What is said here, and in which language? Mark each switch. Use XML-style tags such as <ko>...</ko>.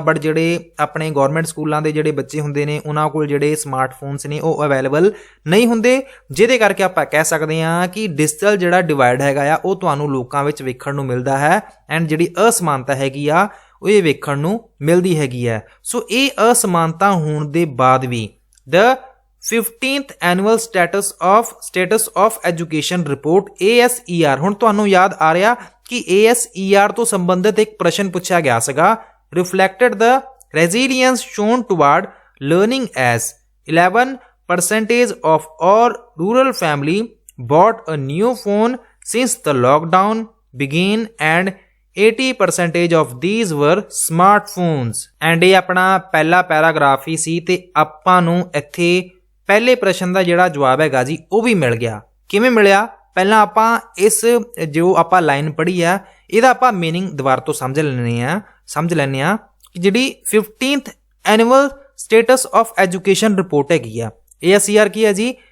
<pa>But ਜਿਹੜੇ ਆਪਣੇ government ਸਕੂਲਾਂ ਦੇ ਜਿਹੜੇ ਬੱਚੇ ਹੁੰਦੇ ਨੇ ਉਹਨਾਂ ਕੋਲ ਜਿਹੜੇ ਸਮਾਰਟਫੋਨਸ ਨੇ ਉਹ ਅਵੇਲੇਬਲ ਨਹੀਂ ਹੁੰਦੇ, ਜਿਹਦੇ ਕਰਕੇ ਆਪਾਂ ਕਹਿ ਸਕਦੇ ਹਾਂ ਕਿ ਡਿਜੀਟਲ ਜਿਹੜਾ ਡਿਵਾਈਡ ਹੈਗਾ ਆ ਉਹ ਤੁਹਾਨੂੰ ਲੋਕਾਂ ਵਿੱਚ ਵੇਖਣ ਨੂੰ ਮਿਲਦਾ ਹੈ ਐਂਡ ਜਿਹੜੀ ਅਸਮਾਨਤਾ ਹੈਗੀ ਆ ਉਹ ਇਹ ਵੇਖਣ ਨੂੰ ਮਿਲਦੀ ਹੈਗੀ ਹੈ। ਸੋ ਇਹ ਅਸਮਾਨਤਾ ਹੋਣ ਦੇ ਬਾਅਦ ਵੀ ਦ 15th annual status of education report ASER। ਹੁਣ ਤੁਹਾਨੂੰ ਯਾਦ ਆ ਰਿਹਾ ਕਿ ASER ਤੋਂ ਸੰਬੰਧਿਤ ਇੱਕ ਪ੍ਰਸ਼ਨ ਪੁੱਛਿਆ ਗਿਆ ਸੀਗਾ।</pa> <en>Reflected the resilience shown toward learning as 11% of all rural family bought a new phone since the lockdown began and 80% of these were smartphones।</en> <pa>And ਇਹ ਆਪਣਾ ਪਹਿਲਾ ਪੈਰਾਗ੍ਰਾਫ ਹੀ ਸੀ ਤੇ ਆਪਾਂ ਨੂੰ ਇੱਥੇ ਪਹਿਲੇ ਪ੍ਰਸ਼ਨ ਦਾ ਜਿਹੜਾ ਜਵਾਬ ਹੈਗਾ ਜੀ ਉਹ ਵੀ ਮਿਲ ਗਿਆ। ਕਿਵੇਂ ਮਿਲਿਆ? ਪਹਿਲਾਂ ਆਪਾਂ ਇਸ ਜੋ ਆਪਾਂ ਲਾਈਨ ਪੜ੍ਹੀ ਆ ਇਹਦਾ ਆਪਾਂ ਮੀਨਿੰਗ ਦੁਬਾਰਾ ਤੋਂ ਸਮਝ ਲੈਂਦੇ ਆ ਕਿ ਜਿਹੜੀ 15th annual status of education report ਹੈਗੀ ਆ ASER ਕੀ ਹੈ ਜੀ?</pa>